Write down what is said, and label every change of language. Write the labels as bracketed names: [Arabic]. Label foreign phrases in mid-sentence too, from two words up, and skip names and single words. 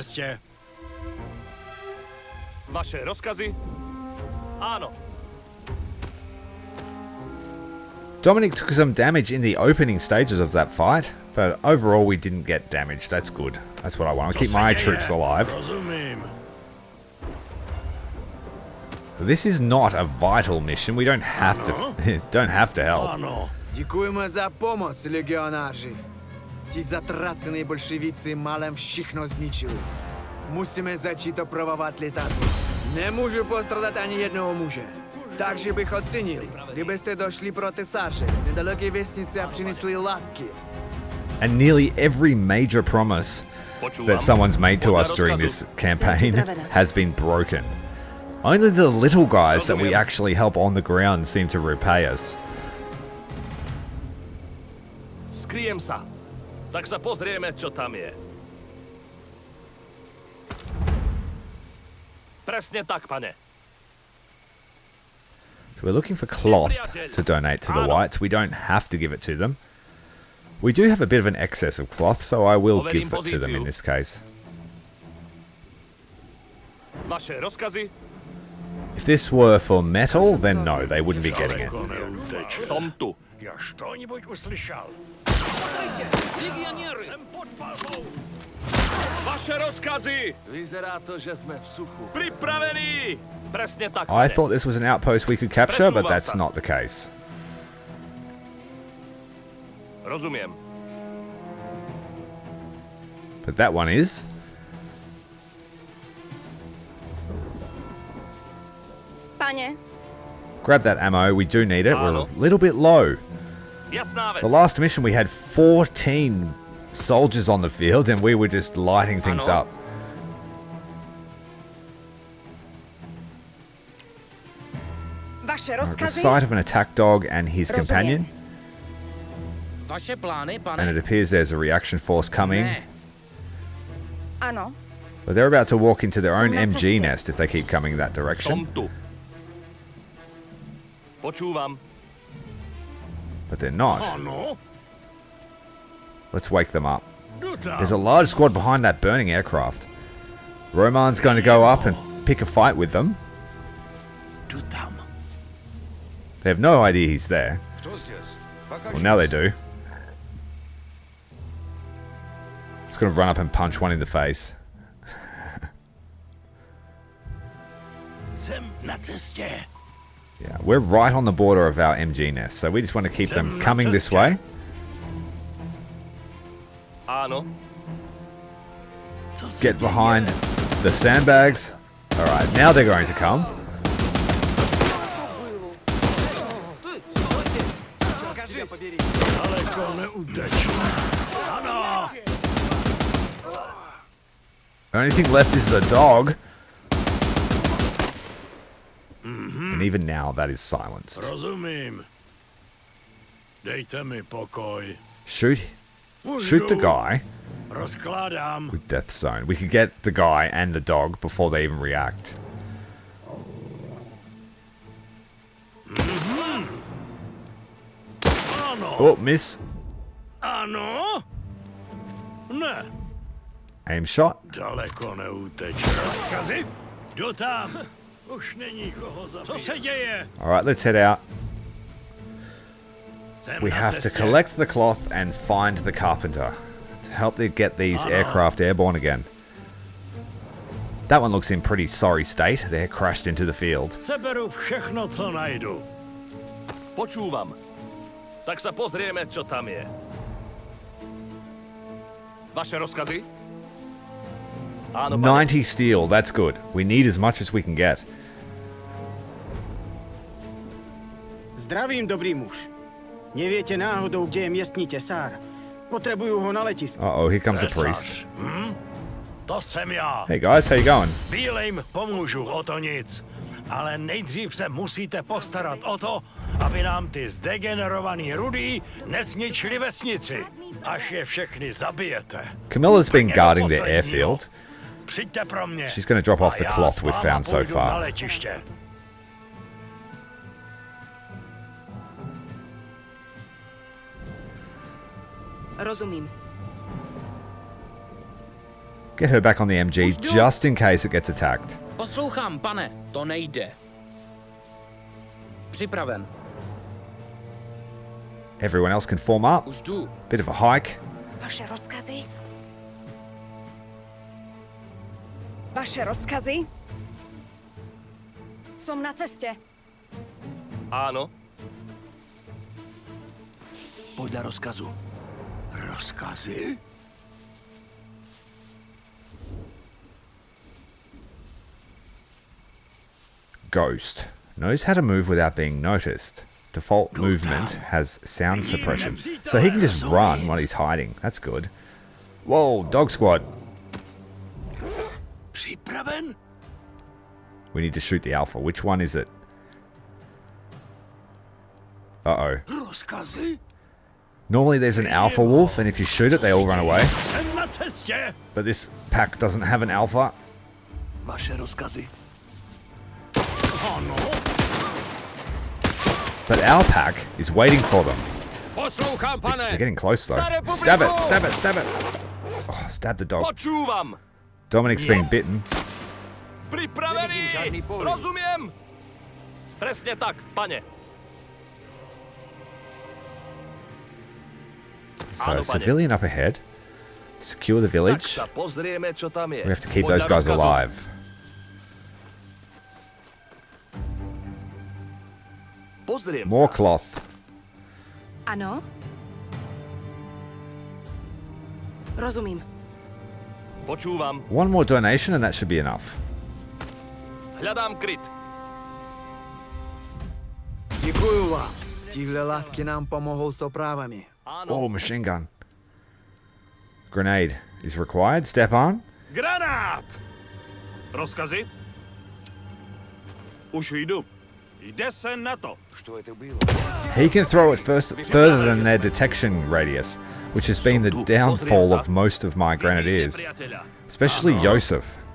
[English] Dominic took some damage in the opening stages of that fight, but overall we didn't get damaged. That's good. That's what I want. I keep my troops alive. This is not a vital mission. We don't have to help. [Ukrainian] Дякуємо за [Polish] pomoc, legionarzy. Ci zatraceni bolszewicy malem wszystko zničili. [Czech] Musíme začít opravovat letadlo. Nemůžu postradat ani jednoho muže. Takže bych ocenil, kdybyste došli pro tesaře z nedaleké vesnice a přinesli látky. [English] And nearly every major promise that someone's made to us during this campaign has been broken. Only the little guys that we actually help on the ground seem to repay us. [Slovak] Skryjem sa. Tak sa pozrieme, čo tam je. Presne tak, pane. [English] So we're looking for cloth to donate to the whites. We don't have to give it to them. We do have a bit of an excess of cloth, so I will give it to them in this case. [Czech] Vaše rozkazy? [English] If this were for metal, then no, they wouldn't be getting it. [Slovak] Som tu. [Russian] Я что-нибудь услышал. [Czech] Vaše rozkazy! [Slovak] Vyzerá to, že jsme v suchu. Pripravení! Presne tak, [English] I [Slovak] pane. [English] thought this was an outpost we could capture, but that's not the case. [Slovak] Rozumiem. [English] But that one is. [Slovak] Pane, [English] Grab that ammo, we do need it. We're a little bit low. [Slovak] Jasná vec. [English] The last mission we had 14 soldiers on the field and we were just lighting things up. [Czech] vaše [English] We're at the [Czech] rozkazy? [English] sight of an attack dog and his companion, [Czech] Vaše plány, pane? [English] and it appears there's a reaction force coming. [Czech] Ne. Ano, [English] But they're about to walk into their own MG nest if they keep coming that [Slovak] Som [English] direction. [Slovak] tu. Počúvam. [English] But they're not. [Czech] Ano, [English] Let's wake them up. [Czech] jdu tam. [English] There's a large squad behind that burning aircraft. Roman's going to go up and pick a fight with them. [Czech] Jdu tam. [English] They have no idea he's there. Well, now they do. He's going to run up and punch one in the face. [Czech] Jsem na cestě. [English] Yeah, we're right on the border of our MG nest, so we just want to keep them coming this way. [Slovak] Áno. [Czech] Co se [English] Get [Czech] děje? [English] behind the sandbags. Alright, now they're going to come. [Czech] Daleko neuteč. Ano, [English] The only thing left is the dog. And even now, that is silenced. [Czech] rozumím. Dejte mi pokoj. [English] Shoot [Czech] Už [English] the [Czech] jdu. [English] guy [Czech] Rozkládám. [English] with Death Zone. We could get the guy and the dog before they even react. [Czech] Ano, [English] Oh, miss. [Czech] ano. Ne, [English] Aim shot. [Czech] daleko neuteč. Rozkazy? Jdu tam. Už není koho zabít. Co se děje? [English] Alright, let's head out. [Czech] Jsem [English] We [Czech] na [English] have to [Czech] cestě. [English] collect the cloth and find the carpenter to help them get these aircraft airborne again. That one looks in pretty sorry state. They're crashed into the field. [Czech] Seberu všechno, co najdu. [Slovak] Počúvam. Tak sa pozrieme, čo tam je. Vaše rozkazy? Áno, pane. [English] 90 steel, that's good. We need as much as we can get. [Slovak] Zdravím, dobrý muž. Neviete náhodou, kde je miestní tesár? Potrebujú ho na letisku. [English] Uh-oh, here comes a priest. [Czech] Tesař. To jsem já. [English] Hey guys, how you going? [Czech] Bílejm pomůžu, o to nic. Ale nejdřív se musíte postarat o to, aby nám ty zdegenerovaný rudý nezničili vesnici. Až je všechny zabijete. [English] Camilla's been [Czech] Úplně do [English] guarding their [Czech] posledního. [English] airfield. [Czech] Přijďte pro mě. [English] She's gonna drop off [Czech] A [English] the [Czech] já [English] cloth [Czech] s [English] we've [Czech] váma [English] found so [Czech] půjdu na [English] far. [Czech] letiště. rozumím. [English] Get her back on the MG just in case it gets attacked. [Czech] Poslouchám, pane, to nejde. Připraven. [English] Everyone else can form up. [Czech] Už jdu. [English] Bit of a hike. [Czech] Vaše rozkazy? Vaše rozkazy? [Slovak] Som na ceste. Áno. [Czech] Podle rozkazu. Rozkazy? [English] Ghost. Knows how to move without being noticed. Default movement has sound suppression. So he can just run while he's hiding. That's good. Whoa, dog squad. [Czech] Připraven? [English] We need to shoot the alpha. Which one is it? Uh-oh. [Czech] Rozkazy? [English] Normally there's an alpha wolf, and if you shoot it, they all run away. [Czech] Jsem na cestě. [English] But this pack doesn't have an alpha. [Czech] Vaše rozkazy. Ano. [English] But our pack is waiting for them. [Czech] Poslouchám, [English] They're [Czech] pane. [English] getting close though. [Czech] Za republiku! [English] Stab it, stab it, stab it. Oh, stab the dog. [Slovak] Počúvam. [English] Dominic's being bitten. [Czech] Připravený. Rozumím. [Slovak] Presne tak, pane. [English] So, [Slovak] Áno, pane. [English] civilian up ahead. Secure the [Slovak] Tak [English] village. [Slovak] sa pozrieme, čo tam je. [English] We have to keep [Slovak] Podľa [English] those guys [Slovak] rozkazu. [English] alive. [Slovak] Pozriem [English] More [Slovak] sa. [English] cloth. [Czech] Ano? Rozumím. [Slovak] Počúvam. [English] One more donation and that should be enough. [Slovak] Hľadám kryt. [Czech] Děkuju vám. Tihle látky nám pomohou s opravami. [Slovak] Áno. [English] Oh, machine gun. Grenade is required. Step on. [Czech] Granát! Rozkazy? Už jdu. Jde se na to. [English] He can throw it further than their detection radius, which has been the downfall of most of my grenadiers, [Slovak] Nepriateľa. [English] especially Joseph,